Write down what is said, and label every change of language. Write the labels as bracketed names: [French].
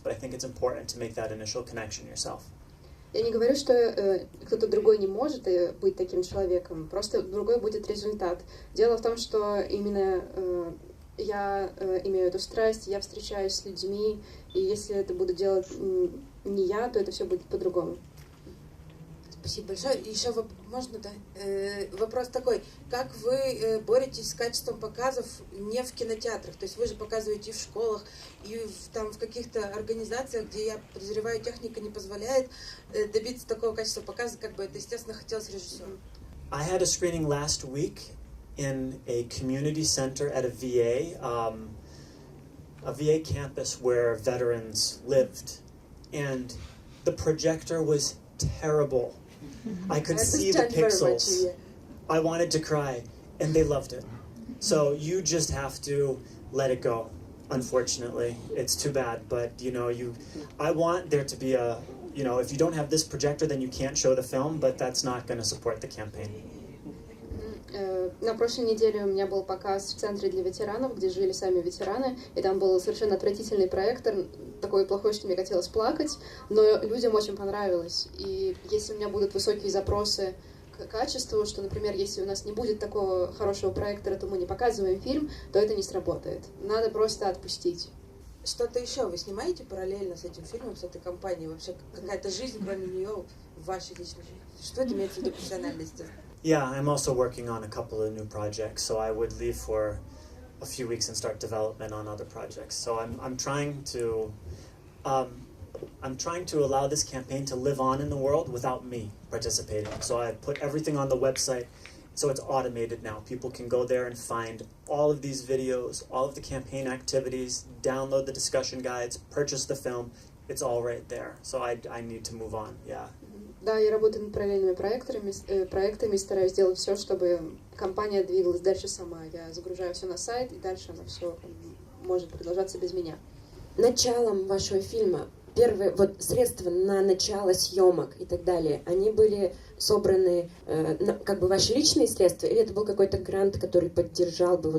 [English] But I think it's important to make that initial connection yourself. [Russian] Я не говорю, что кто-то другой не может быть таким человеком, просто другой будет результат. Дело в том, что именно я имею эту страсть, я встречаюсь с людьми, и если это буду делать не я, то это все будет по-другому. Спасибо большое. И еще можно, да? Вопрос такой: как вы боретесь с качеством показов не в кинотеатрах? То есть вы же показываете и в школах, и в каких-то организациях, где, я подозреваю, техника не позволяет добиться такого качества показа, как бы это, естественно, хотелось режиссеру. [English] I had a screening last week in a community center at a VA campus where veterans lived, and the projector was terrible. I could see the pixels. I wanted to cry, and they loved it. So you just have to let it go. Unfortunately, it's too bad, but I want there to be a, if you don't have this projector, then you can't show the film, but that's not going to support the campaign. [Russian] На прошлой неделе у меня был показ в центре для ветеранов, где жили сами ветераны, и там был совершенно отвратительный проектор, такой плохой, что мне хотелось плакать, но людям очень понравилось. И если у меня будут высокие запросы к качеству, что, например, если у нас не будет такого хорошего проектора, то мы не показываем фильм, то это не сработает. Надо просто отпустить. Что-то еще вы снимаете параллельно с этим фильмом, с этой компанией? Вообще какая-то жизнь, кроме нее, в вашей личной жизни? Что это имеется в виду профессиональности? [English] Yeah, I'm also working on a couple of new projects, so I would leave for a few weeks and start development on other projects. So I'm trying to allow this campaign to live on in the world without me participating. So I put everything on the website, so it's automated now. People can go there and find all of these videos, all of the campaign activities, download the discussion guides, purchase the film. It's all right there. So I need to move on. Yeah. [Russian] Да, я работаю над параллельными проектами, стараюсь сделать все, чтобы компания двигалась дальше сама. Я загружаю все на сайт, и дальше она все может продолжаться без меня. Началом вашего фильма, первые средства на начало съемок и так далее, они были собраны как бы ваши личные средства, или это был какой-то грант, который поддержал бы?